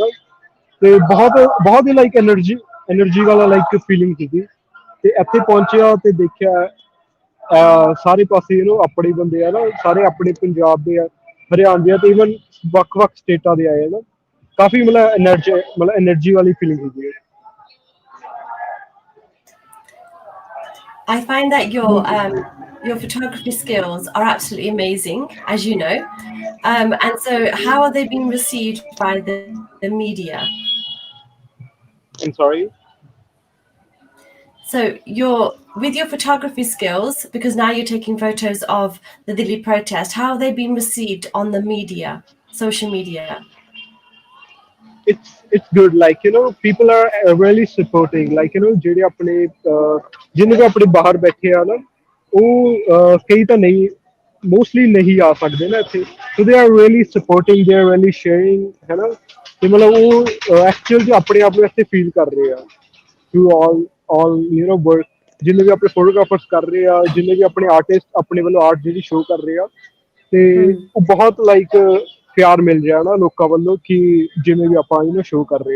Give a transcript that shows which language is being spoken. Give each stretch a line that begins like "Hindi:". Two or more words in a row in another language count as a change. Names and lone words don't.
Punjabi: ਤੇ ਬਹੁਤ ਬਹੁਤ ਹੀ
English: like energy
Punjabi: ਵਾਲਾ
English: like feeling
Punjabi: ਸੀਗੀ। ਤੇ ਇੱਥੇ ਪਹੁੰਚਿਆ ਤੇ ਦੇਖਿਆ ਸਾਰੇ ਪਾਸੇ ਆਪਣੇ ਬੰਦੇ ਆ ਨਾ, ਸਾਰੇ ਆਪਣੇ ਪੰਜਾਬ ਦੇ ਆ, ਹਰਿਆਣੇ ਦੇ ਆ, ਤੇ ਈਵਨ ਵੱਖ-ਵੱਖ ਸਟੇਟਾਂ ਦੇ ਆਏ ਨਾ। ਕਾਫੀ ਮਤਲਬ ਐਨਰਜੀ ਵਾਲੀ ਫੀਲਿੰਗ ਸੀਗੀ।
English: I find that your photography skills are absolutely amazing, as you know. And so, how are they being received by the media? I'm sorry. So, with your photography skills, because now you're taking photos of the Delhi protest, how are they being received on the media, social media? It's good, like people are really supporting, like
Punjabi: ਜਿਹੜੇ ਆਪਣੇ ਜਿੰਨੇ ਵੀ ਆਪਣੇ ਬਾਹਰ ਬੈਠੇ ਆ ਨਾ, ਉਹ ਕਈ ਤਾਂ ਨਹੀਂ, ਮੋਸਟਲੀ ਨਹੀਂ ਆ ਸਕਦੇ ਨਾ ਇੱਥੇ,
English: so they are really supporting, they are really sharing
Punjabi: ਹੈ ਨਾ। ਤੇ ਮਤਲਬ ਉਹ ਐਕਚੁਅਲ 'ਚ ਆਪਣੇ ਆਪ ਨੂੰ ਇੱਥੇ ਫੀਲ ਕਰ ਰਹੇ ਆ
English: through all work,
Punjabi: ਜਿੰਨੇ ਵੀ ਆਪਣੇ ਫੋਟੋਗ੍ਰਾਫਰਸ ਕਰ ਰਹੇ ਆ, ਜਿੰਨੇ ਵੀ ਆਪਣੇ ਆਰਟਿਸਟ ਆਪਣੇ ਵੱਲੋਂ ਆਰਟ ਜਿਹੜੀ ਸ਼ੋਅ ਕਰ ਰਹੇ ਆ, ਤੇ ਹੂੰ, ਉਹ ਬਹੁਤ ਲਾਈਕ ਪਿਆਰ ਮਿਲ ਰਿਹਾ ਨਾ ਲੋਕਾਂ ਵੱਲੋਂ, ਕਿ ਜਿਵੇਂ ਵੀ ਆਪਾਂ ਸ਼ੋਅ ਕਰ ਰਹੇ ਹਾਂ।